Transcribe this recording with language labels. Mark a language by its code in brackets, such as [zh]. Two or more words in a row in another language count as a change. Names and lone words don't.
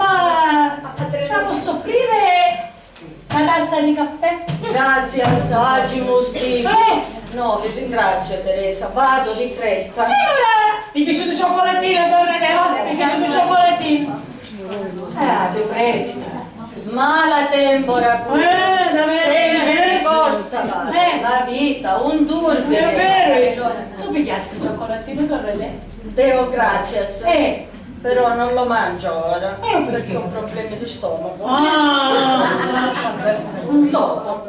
[it] Ma posso offrire una tazza di caffè? Grazie, assaggi, mostico. No, vi ringrazio Teresa, vado di fretta. E allora, mi piace il cioccolatino, Don René, mi piace il cioccolatino. Di fretta. [la] Mala tempora qui, [it] sempre di corsa va. La vita, un È turbine. vero, su pigliassi il cioccolatino, Don René. [la] Deo gracias. [it] Però non lo mangio ora, perché ho problemi di stomaco. Dopo.